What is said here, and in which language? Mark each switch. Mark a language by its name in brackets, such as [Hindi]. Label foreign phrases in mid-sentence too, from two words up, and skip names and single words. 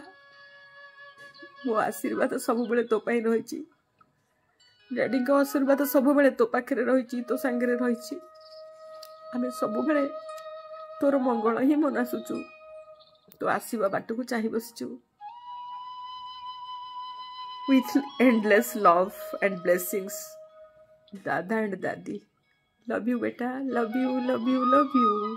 [Odia] ମୋ ଆଶୀର୍ବାଦ ସବୁ ବେଳେ ତୋ ପାଇଁ ରହିଛି। ଡାଡି କା ଆଶୀର୍ବାଦ ସବୁ ବେଳେ ତୋ ପାଖରେ ରହିଛି ତୋ ସଙ୍ଗରେ ରହିଛି। ଆମେ ସବୁ ବେଳେ ତୋର ମଙ୍ଗଳ ହିଁ ମନାଉଛୁ ତୋ ଆସିବା ବାଟ କୁ ଚାହିଁ ବସିଛୁ। [English] With endless love and blessings, Dada and Dadi. Love you, beta. Love you, love you, love you.